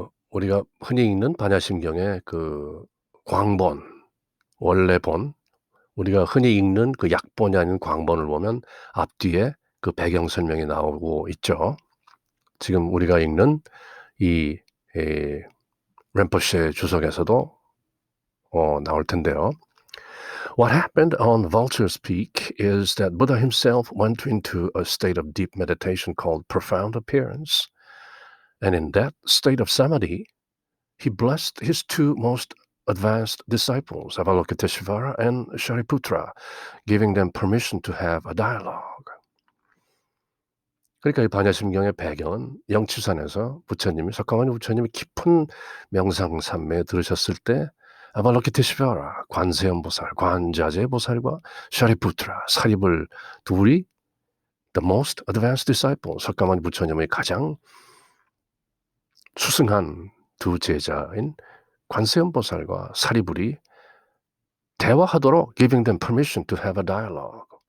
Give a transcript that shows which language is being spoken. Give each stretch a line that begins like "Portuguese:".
Korean: 우리가 흔히 읽는 반야심경의 그 광본, 원래본, 우리가 흔히 읽는 그 약본이 아닌 광본을 보면 앞뒤에 그 배경 설명이 나오고 있죠. 지금 우리가 읽는 이 렘포체 주석에서도 나올 텐데요.
English: What happened on Vulture's Peak is that Buddha himself went into a state of deep meditation called profound appearance. And in that state of samadhi, he blessed his two most advanced disciples, Avalokiteshvara and Shariputra, giving them permission to have a dialogue.
Korean: 그러니까 이 반야심경의 배경은 영치산에서 석가모니 부처님이 깊은 명상삼매에 들으셨을 때 아발로키테시바라, 관세음보살, 관자재보살과 샤리푸트라, 사리불 둘이
English: the most advanced disciple,
Korean: 석가모니 부처님의 가장 수승한 두 제자인 관세음보살과 사리불이 대화하도록
English: giving them permission to have a dialogue.